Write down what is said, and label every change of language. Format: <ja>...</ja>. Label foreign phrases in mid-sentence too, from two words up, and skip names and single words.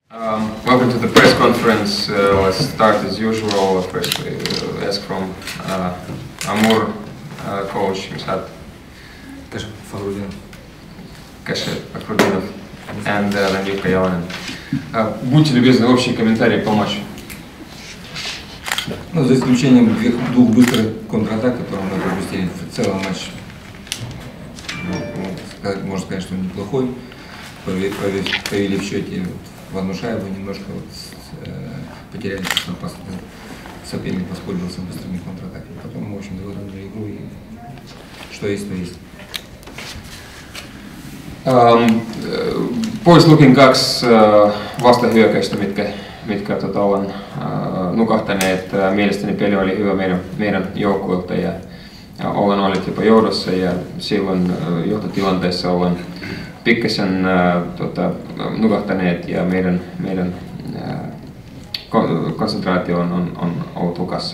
<en>Welcome to the press conference. Let's start as usual. First, we ask from Amur coach Mishat Fakhrudinov and then Yukka Yalanin.</en> <ru>Будьте любезны, общий комментарий по матчу. Ну, за исключением двух быстрых контратак, которые мы пропустили в целом матч, можно сказать, что он неплохой. Повели в счете в одну шайбу, немножко потеряли опасность. Соперник воспользовался быстрыми контратаками. Потом мы, в общем, выровняли игру, и что есть, то есть.</ru> <fi>Pois Lukin 2 vastahyökkäystä, mitkä ollaan nukahtaneet. Mielestäni peli oli hyvä meidän joukkueelta ja ollaan olleet jopa johdossa ja silloin johtotilanteessa ollaan pikkasen nukahtaneet ja meidän konsentraatio on ollut hukassa.</fi>